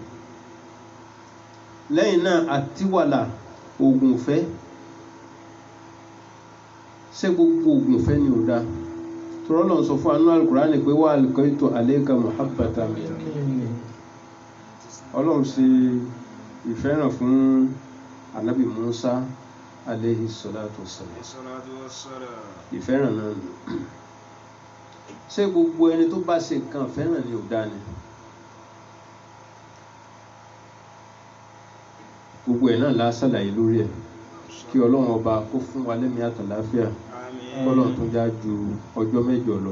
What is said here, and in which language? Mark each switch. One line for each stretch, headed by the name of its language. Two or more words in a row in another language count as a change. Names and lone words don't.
Yoruba: Lẹ́yìn náà àtiwàlà, oògùn ìfẹ́. Ṣé gbogbo oògùn ìfẹ́ ni ò dáa? Tọ́rọ́ Ọlọ́run sọ fún anú Al-Kùránì pé
Arabic: وألقيت عليك محبة مني.
Yoruba: Ọlọ́run ṣe ìfẹ́ràn fún Ànábì Musa
Arabic: عليه الصلاة والسلام.
Yoruba: Ìfẹ́ràn náà nù. Ṣé gbogbo ẹni tó bá ṣe nǹkan fẹ́ràn ni ò dáa ni? Gbogbo ẹ̀ náà la ṣàlàyé lórí ẹ̀. Kí Ọlọ́run ọba kó fún wa lẹ́mìí àtàláfíà, kọ́lọ́run tó já ju ọjọ́ mẹ́jọ lọ.